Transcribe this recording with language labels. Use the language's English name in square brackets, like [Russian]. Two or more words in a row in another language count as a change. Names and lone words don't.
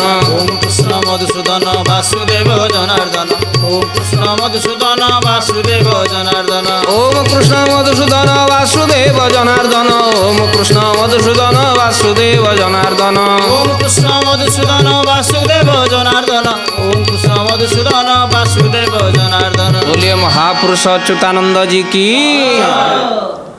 [Sanskrit] ଓମ୍ କୃଷ୍ଣ ମଧୁସୂଦନ ବାସୁଦେବ ଜନାର୍ଦ୍ଦନ। ଓମ୍ କୃଷ୍ଣ ମଧୁସୂଦନ ବାସୁଦେବ ଜନାର୍ଦ୍ଦନ। ଓମ୍ କୃଷ୍ଣ ମଧୁସୂଦନ ବାସୁଦେବ ଜନାର୍ଦ୍ଦନ। ଓମ୍ କୃଷ୍ଣ ମଧୁସୂଦନ ବାସୁଦେବ ଜନାର୍ଦ୍ଦନ। ଓମ୍ କୃଷ୍ଣ ମଧୁସୂଦନ ବାସୁଦେବ ଜନାର୍ଦ୍ଦନ। ओम कृष्ण मधुसूदन वासुदेव जनार्दन। [Hindi] बोलिए महापुरुष अच्युतानंद जी की।